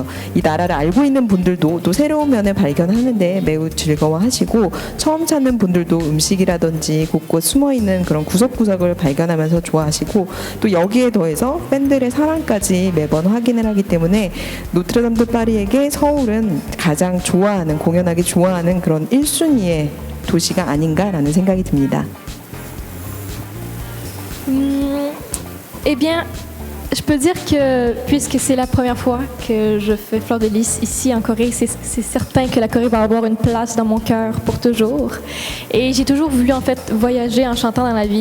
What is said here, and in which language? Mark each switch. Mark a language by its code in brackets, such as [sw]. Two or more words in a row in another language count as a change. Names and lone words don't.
[ko] 이 나라를 알고 있는 분들도 또 새로운 면을 발견하는데 매우 즐거워하시고, 처음 찾는 분들도 음식이라든지 곳곳 숨어있는 그런 구석구석을 발견하면서 좋아하시고, 또 여기에 더해서 팬들의 사랑까지 매번 확인을 하기 때문에 노트르담 드 파리에게 서울은 가장 좋아하는, 공연하기 좋아하는 그런 1순위의 도시가 아닌가라는 생각이 듭니다. [fr] Eh bien, je peux dire que puisque c'est la première fois que je fais Fleur de Lys ici en Corée, c'est certain que la Corée va avoir une place dans mon cœur pour toujours. Et j'ai toujours voulu en fait voyager en chantant dans la vie.